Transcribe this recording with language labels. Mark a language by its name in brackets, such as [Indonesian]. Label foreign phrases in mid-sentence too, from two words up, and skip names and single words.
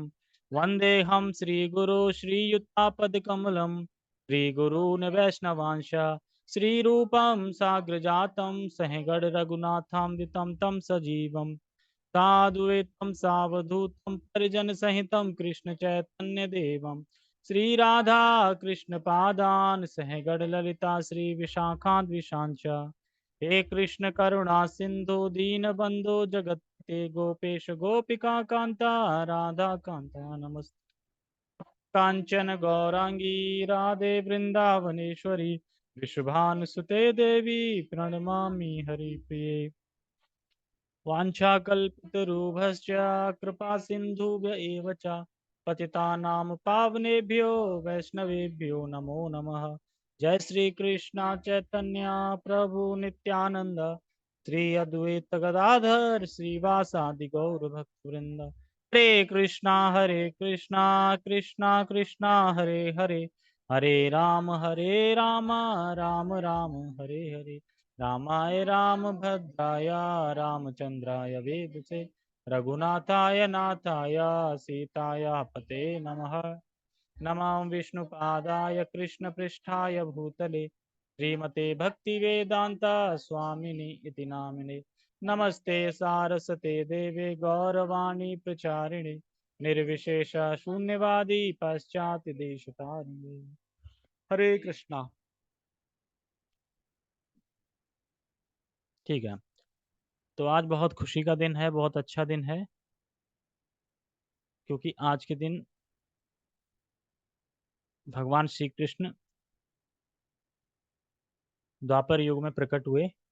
[Sanskrit] वन्देऽहं श्रीगुरो श्रीयुतापदकमलं श्रीगुरून् वैष्णवांश श्रीरूपं साग्रजातं सहगण रघुनाथामृतं तं सजीवम् साद्वैतं सावधूतं परिजनसहितं कृष्ण चैतन्य देवं श्री राधा कृष्ण पादान सहगण ललिता श्री विशाखान्विशांच। हे कृष्ण करुणा सिंधु दीन बंधु जगत्पते गोपेश गोपिका कांता राधा कांता नमस्ते। कांचन गौरांगी राधे वृंदावनेश्वरी वृषभानुसुते देवी प्रणमामि हरिप्रिये। वाञ्छाकल्पतरुभ्यश्च कृपा सिन्धुभ्य एव च पतितानां पावनेभ्यो वैष्णवेभ्यो नमो नमः। जय श्री कृष्ण चैतन्य प्रभु नित्यानंद श्री अद्वैत गदाधर श्रीवासादि गौर भक्तवृंद। हरे कृष्णा कृष्णा कृष्णा हरे हरे, हरे राम राम राम हरे हरे। रामाय रामभद्राय रामचंद्राय वेदसे रघुनाथाय नाथाय सीताय पते नमः। नमः विष्णुपादाय कृष्णपृष्ठाय भूतले श्रीमते भक्तिवेदांता स्वामिनि इति नामिने। नमस्ते सारस्वते देवे गौरवाणी प्रचारिणे निर्विशेष शून्यवादी पाश्चात्य देशतारिणे। हरे कृष्णा। [Hindi] ठीक है, तो आज बहुत खुशी का दिन है, बहुत अच्छा दिन है, क्योंकि आज के दिन भगवान श्री कृष्ण द्वापर युग में प्रकट हुए।